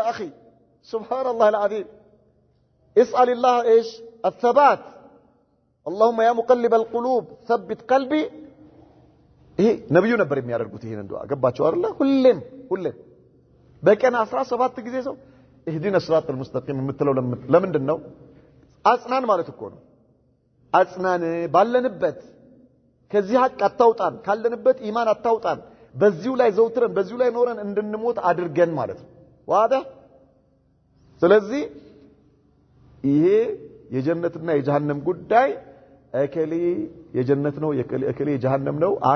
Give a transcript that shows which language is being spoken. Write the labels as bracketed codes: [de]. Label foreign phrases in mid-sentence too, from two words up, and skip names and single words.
[ar] اخي سبحان الله العظيم اسال الله ايش الثبات اللهم يا مقلب القلوب ثبت قلبي [am] ይሄ ነብዩ ነበር የሚያደርጉት ይሄን ዱዓ ገባቸው አይደል ሁሌም በቀን 17 ጊዜ ሰው [ar] اهدنا الصراط المستقيم [am] የምትለው ለምንድን ነው አጽናን ማለት እኮ ነው አጽናን ባለንበት ከዚህ ሐቅ አታውጣን ካለንበት ኢማን አታውጣን በዚሁ ላይ ዘውትረን በዚሁ ላይ ኖረን እንድንሞት አድርገን ማለት ነው واضح ስለዚህ ይሄ የጀነትና የጀሃነም ጉዳይ እከሌ የጀነት ነው እከሌ የጀሃነም ነው አይ